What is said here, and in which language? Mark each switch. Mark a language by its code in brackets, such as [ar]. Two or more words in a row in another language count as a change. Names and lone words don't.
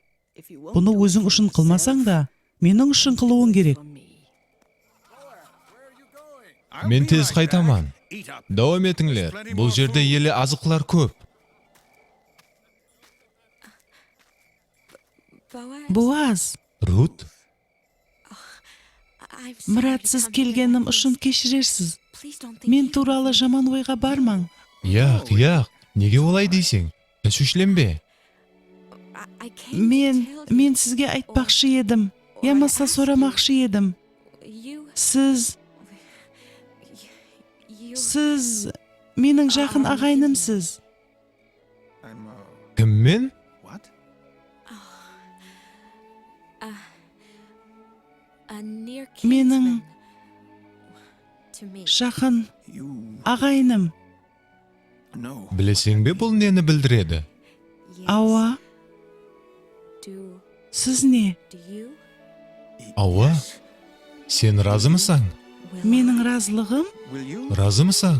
[kaa] Бұны өзің үшін қылмасаң да, менің үшін қылуың керек. Мен тез қайтаман. Дауам етіңлер. Бұл жерде елі азықлар көп. Boaz, Буаз, Рут, [en] I'm sorry [kaa] мұрат, [en] to [kaa] сіз [en] come to [kaa] келгенім [en] you. [kaa] үшін кешірерсіз. [en] Please don't think [kaa] Мен [en] you [kaa] туралы жаман ойға бармаң. яқ, неге олай дейсің? Шүшленбе. I came to tell you. Мен сізге айтпақшы едім. Ямаса сұрамақшы едім. [en] You, [kaa] Сіз [en] you, [kaa] менің жақын ағайынымсыз. Кім мен? [en] a near [kaa] Менің [en] kinsman to me. [kaa] жақын ағайыным. Білесең бе бұл нені білдіреді? [en] Yes. [kaa] Ауа, [en] Do [kaa] сіз не? [en] you? [kaa] Ауа, сен разымысаң? [en] Will [kaa] Менің разылығым? Разымысаң?